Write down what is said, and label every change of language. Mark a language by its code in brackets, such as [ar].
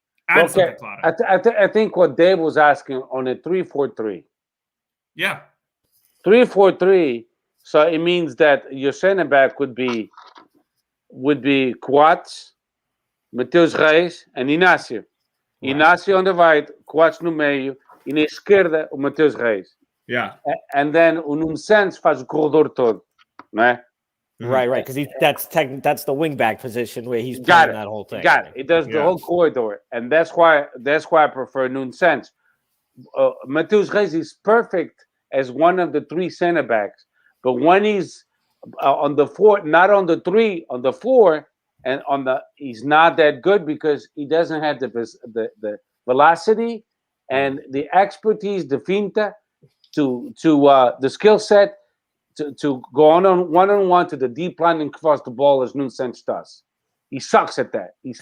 [en] Okay. I think what Dave was asking on a 3-4-3. Yeah. 3-4-3. So it means that your center back would be Coates, Mateus Reis, and Inácio. Right. [pt] Inácio [en] on the right, [pt] Coates no meio, e na esquerda o Mateus Reis. [en] Yeah. And then [pt] o Nuno Santos faz o corredor todo, né? [en] Right, because that's the wing back position where he's playing that whole thing. It does the whole corridor, and that's why I prefer Nuno Santos. Mateus Reis is perfect as one of the three center backs, but when he's on the 4, not on the 3, on the 4, and he's not that good because he doesn't have the velocity and the expertise, the finta, to the skill set to go on one-on-one to the deep line and cross the ball as Nuno Santos does. He sucks at that.